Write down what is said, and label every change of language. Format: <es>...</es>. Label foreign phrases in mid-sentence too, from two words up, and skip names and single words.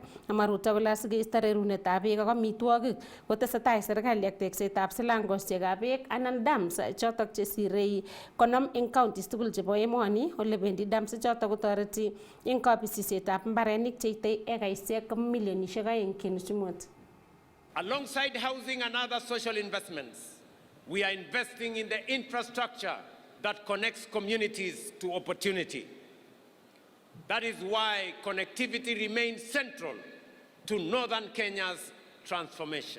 <kln>Amaruto kole asikeisto rerunetab beek ak amitwogik kotesetai serikali ak teksetab silangoshekab beek anan dams chotok chesirei 50 en counties tugul chebo emoni. Ole bendi dams chotok kotoreti en kabisisietab mbarenik cheitei ekaisiek milionishek 2.5.</kln> <en>Alongside housing and other social investments, we are investing in the infrastructure that connects communities to opportunity. That is why connectivity remains central to northern Kenya's transformation.</en>